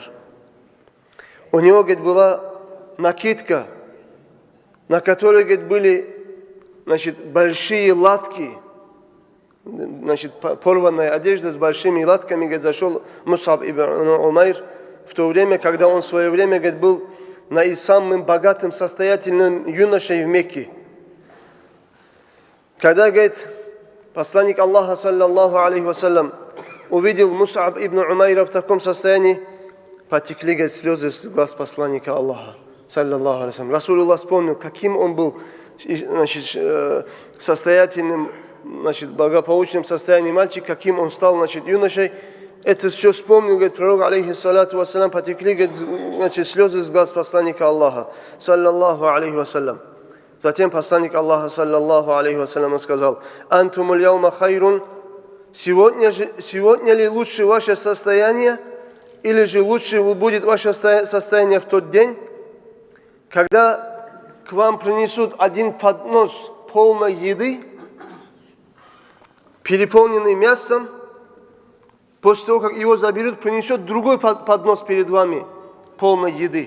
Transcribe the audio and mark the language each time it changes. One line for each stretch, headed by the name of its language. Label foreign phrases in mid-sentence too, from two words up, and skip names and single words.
Russian: У него, говорит, была накидка, на которой, говорит, были, значит, большие латки, значит, порванная одежда с большими латками, говорит, зашел Мус'аб ибн Умайр в то время, когда он в свое время, говорит, был самым богатым, состоятельным юношей в Мекке. Когда, говорит, посланник Аллаха,
Arabic: صلى الله عليه وسلم,
Russian: увидел Мус'аб ибн Умайра в таком состоянии, потекли, говорит, слезы с глаз посланника Аллаха,
Arabic: صلى الله عليه وسلم.
Russian: Расулуллах вспомнил, каким он был, значит, состоятельным, значит, благополучным состоянии мальчик, каким он стал, значит, юношей. Это все вспомнил, говорит, пророк,
Arabic: عليه الصلاة والسلام,
Russian: потекли, говорит, значит, слезы с глаз посланника Аллаха,
Arabic: صلى الله عليه وسلم.
Russian: Затем посланник Аллаха,
Arabic: صلى الله عليه وسلم,
Russian: сказал:
Arabic: «أنتم اليوم خير».
Russian: Сегодня ли лучше ваше состояние, или же лучше будет ваше состояние в тот день, когда к вам принесут один поднос полной еды, переполненный мясом, после того, как его заберут, принесет другой поднос перед вами полной еды.